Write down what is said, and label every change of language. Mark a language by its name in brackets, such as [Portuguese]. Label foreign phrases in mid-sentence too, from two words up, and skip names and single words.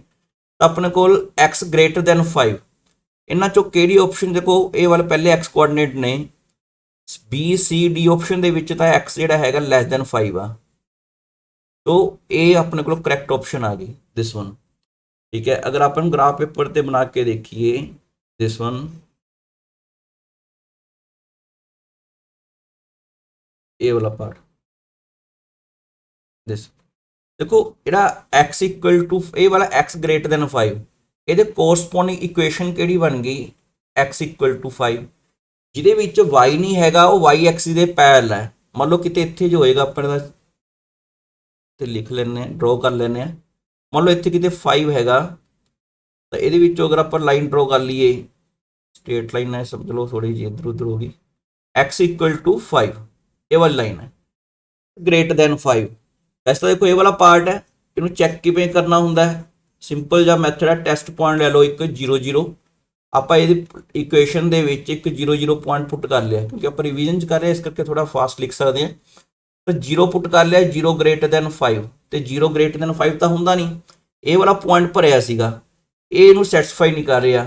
[Punjabi] ਤਾਂ ਆਪਣੇ ਕੋਲ x [English] greater than [Punjabi] 5, ਇਹਨਾਂ ਚੋਂ ਕਿਹੜੀ ਆਪਸ਼ਨ, ਦੇਖੋ ਇਹ ਵਾਲੇ ਪਹਿਲੇ x ਕੋਆਰਡੀਨੇਟ ਨੇ, B C D ਆਪਸ਼ਨ ਦੇ ਵਿੱਚ ਤਾਂ x ਜਿਹੜਾ ਹੈਗਾ [English] less than [Punjabi] 5 ਆ, तो ਇਹ ਆਪਣੇ ਕੋਲ [English] correct option [Punjabi] ਆ ਗਈ [English] this one. [Punjabi] ਠੀਕ ਹੈ, ਅਗਰ ਆਪਾਂ ਨੂੰ [English] graph paper [Punjabi] ਤੇ ਬਣਾ ਕੇ ਦੇਖੀਏ [English] this one, [Punjabi] ਇਹ ਵਾਲਾ ਪਾਰਟ देखो ਜਿਹੜਾ x [English] equal to [Punjabi] ਇਹ ਵਾਲਾ x [English] greater than [Punjabi] 5 ਇਹਦੇ [English] corresponding equation [Punjabi] ਕਿਹੜੀ ਬਣ ਗਈ x [English] equal to [Punjabi] 5, ਜਿਹਦੇ ਵਿੱਚ y ਨਹੀਂ ਹੈਗਾ ਉਹ y ਐਕਸਿਸ ਦੇ ਪੈਰਲ ਹੈ। ਮੰਨ ਲਓ ਕਿਤੇ ਇੱਥੇ ਜੋ ਹੋਏਗਾ ਆਪਣੇ ਦਾ ਤੇ ਲਿਖ ਲੈਣੇ ਡਰਾ ਕਰ ਲੈਣੇ ਆ। ਮੰਨ ਲਓ ਇੱਥੇ ਕਿਤੇ 5 ਹੈਗਾ ਤਾਂ ਇਹਦੇ ਵਿੱਚੋਂ ਅਗਰ ਆਪਾਂ [English] line draw [Punjabi] ਕਰ ਲਈਏ, [English] straight line [Punjabi] ਹੈ ਸਮਝ ਲਓ, ਥੋੜੀ ਜਿਹੀ ਇੱਧਰ ਉੱਧਰ ਹੋ ਗਈ, x [English] equal to [Punjabi] 5 ਇਹ ਵਾਲੀ ਲਾਈਨ ਹੈ [English] greater than [Punjabi] 5। ਇਸ ਤਰ੍ਹਾਂ ਦੇਖੋ ਇਹ ਵਾਲਾ ਪਾਰਟ ਹੈ, ਇਹਨੂੰ ਚੈੱਕ ਕਿਵੇਂ ਕਰਨਾ ਹੁੰਦਾ ਹੈ, ਸਿੰਪਲ ਜਿਹਾ ਮੈਥਡ ਹੈ, [English] test point [Punjabi] ਲੈ ਲਓ ਇੱਕ 0 0। ਆਪਾਂ ਇਹਦੀ ਇਕੁਏਸ਼ਨ ਦੇ ਵਿੱਚ ਇੱਕ 0 0 [English] point put [Punjabi] ਕਰ ਲਿਆ ਕਿਉਂਕਿ ਆਪਾਂ ਰਿਵੀਜ਼ਨ ਚ ਕਰ ਰਹੇ ਇਸ ਕਰਕੇ ਥੋੜਾ ਫਾਸਟ ਲਿਖ ਸਕਦੇ ਹਾਂ। ਤਾਂ 0 ਪੁੱਟ ਕਰ ਲਿਆ, 0 [English] greater than [Punjabi] 5 ਤੇ 0 [English] greater than [Punjabi] 5 ਤਾਂ ਹੁੰਦਾ ਨਹੀਂ, ਇਹ ਵਾਲਾ ਪੁਆਇੰਟ ਭਰਿਆ ਸੀਗਾ, ਇਹ ਇਹਨੂੰ ਸੈਟੀਸਫਾਈ ਨਹੀਂ ਕਰ ਰਿਹਾ।